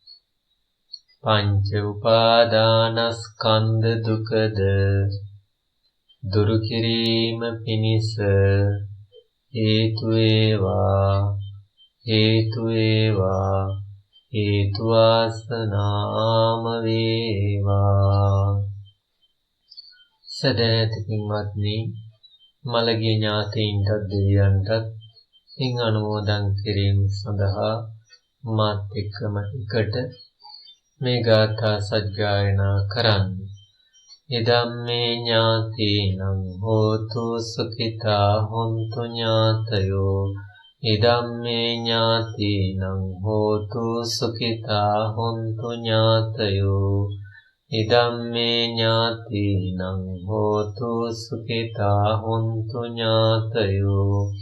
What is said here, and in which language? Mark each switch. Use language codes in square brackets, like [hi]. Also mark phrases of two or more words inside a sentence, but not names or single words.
[si] පංච උපාදානස්කන්ධ දුකද, දුරු කිරීම පිණිස හේතු වේවා හේතු වේවා හේතු වාසනාම වේවා. සදහැති පින්වත්නි, මළගිය ඥාතීන්ටත් දෙවියන්ටත් පින් අනුමෝදන් කිරීම සඳහා මාත් එක්කම එකට මේ ගාථා සජ්ජායනා කරන්න. [pi] ඉදම්මේ ඥාතීනං හෝතු සුඛිතා හොන්තු ඥාතයෝ. ඉදම්මේ ඥාතීනං හෝතු සුඛිතා හොන්තු ඥාතයෝ. ඉදම්මේ ඥාතීනං හෝතු සුඛිතා හොන්තු ඥාතයෝ.